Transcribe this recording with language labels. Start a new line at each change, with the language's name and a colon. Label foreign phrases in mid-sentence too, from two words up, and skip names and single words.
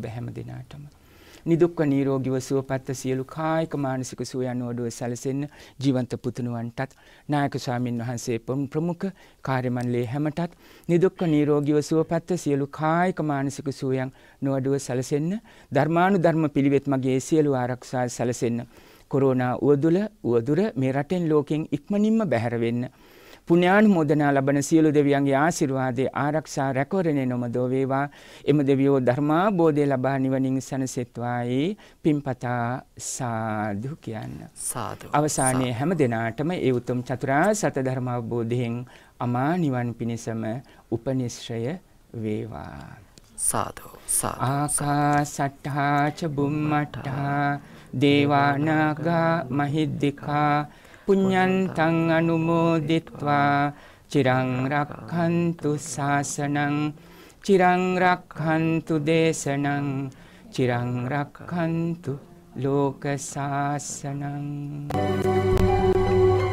Sinhala: හැම දිනාටම නිදුක්ව නිරෝගීව සුවපත් සියලු කායික මානසික සුවයන් වඩුව සැලසෙන්න ජීවන්ත පුතුණුවන්ටත් නායක ස්වාමින් වහන්සේ ප්‍රමුඛ කාර්ය මණ්ඩලයේ හැමටත් නිදුක්ව නිරෝගීව සුවපත් සියලු කායික මානසික සුවයන් නොවඩුව සැලසෙන්න ධර්මානුධර්ම පිළිවෙත් මගේ සියලු ආරක්ෂා සැලසෙන්න කොරෝනා උවදුර මේ රටෙන් ලෝකෙන් ඉක්මනින්ම බැහැර වෙන්න පුණ්‍යානුමෝදනා ලබන සියලු දෙවියන්ගේ ආශිර්වාදයේ ආරක්ෂා රැකවරණය නොමදෝ වේවා. එම දෙවියෝ ධර්මාබෝධය ලබා නිවනින් සැනසෙත්වායි පින්පතා සාදු කියන්න. සාදු. අවසානයේ හැම දිනාටම ඒ උතුම් චතුරාර්ය සත්‍ය ධර්ම අවබෝධයෙන් අමා නිවන් පිණසම උපනිශ්‍රය වේවා. සාදු. සාදු.
Pali: ආකාසට්ඨා ච බුම්මට්ඨා දේවානාගා මහිද්దికා පුඤ්ඤන්තං අනුමෝදිත්වා චිරං රක්ඛන්තු ශාසනං චිරං රක්ඛන්තු දේශනං චිරං රක්ඛන්තු ලෝක ශාසනං.